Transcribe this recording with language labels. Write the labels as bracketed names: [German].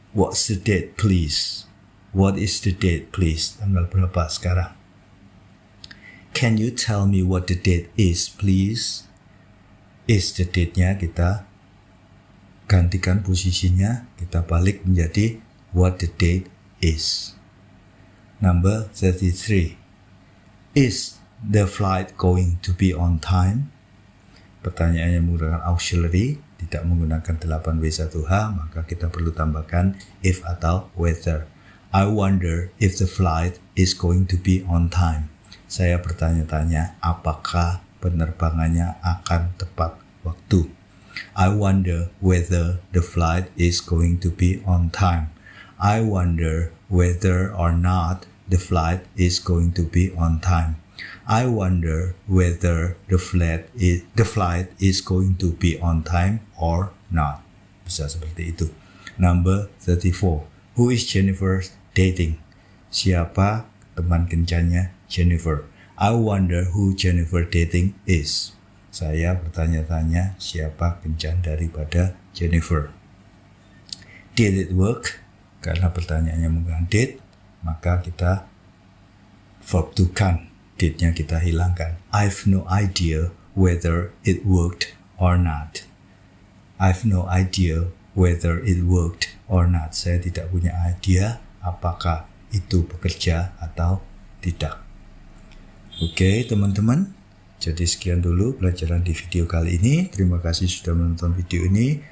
[English] What's the date, please? What is the date, please? [Indonesian] Tanggal berapa sekarang? [English] Can you tell me what the date is, please? [Indonesian] Is the date-nya kita gantikan posisinya, kita balik menjadi what the date is. [English] Number 33. Is the flight going to be on time? [Indonesian] Pertanyaannya menggunakan auxiliary, tidak menggunakan 8W1H, maka kita perlu tambahkan if atau whether. [English] I wonder if the flight is going to be on time. [Indonesian] Saya bertanya-tanya apakah penerbangannya akan tepat waktu. [English] I wonder whether the flight is going to be on time. I wonder whether or not the flight is going to be on time. I wonder whether the flight is going to be on time or not. [Indonesian] Bisa seperti itu. [English] Number 34. Who is Jennifer dating? [Indonesian] Siapa teman kencannya Jennifer? [English] I wonder who Jennifer dating is. [Indonesian] Saya bertanya-tanya siapa kencan daripada Jennifer. [English] Did it work? [Indonesian] Karena pertanyaannya menggunakan did, maka kita verb to can. Did-nya kita hilangkan. [English] I've no idea whether it worked or not. I've no idea whether it worked or not. [Indonesian] Saya tidak punya idea apakah itu bekerja atau tidak. Oke, teman-teman. Jadi sekian dulu pelajaran di video kali ini. Terima kasih sudah menonton video ini.